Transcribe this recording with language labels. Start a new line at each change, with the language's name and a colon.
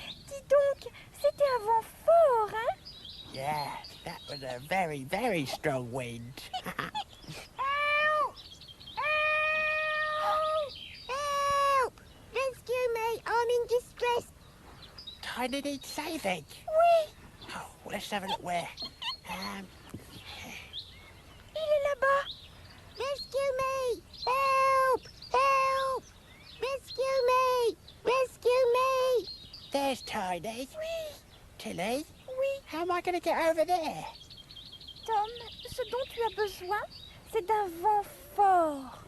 French: Dis donc, c'était un vent fort, hein?
English: Yeah, that was a very, very strong wind. Help! Help! Help! Rescue me, I'm in distress. Tiny needs saving.
French: Oui,
English: Oh, well, let's have a look where.
French: il est là-bas.
English: Rescue me! Help! Help! Rescue me! Rescue me! There's Tiny.
French: Oui,
English: Tilly,
French: oui.
English: how am I going to get over there?
French: Tom, ce dont tu as besoin, c'est d'un vent fort.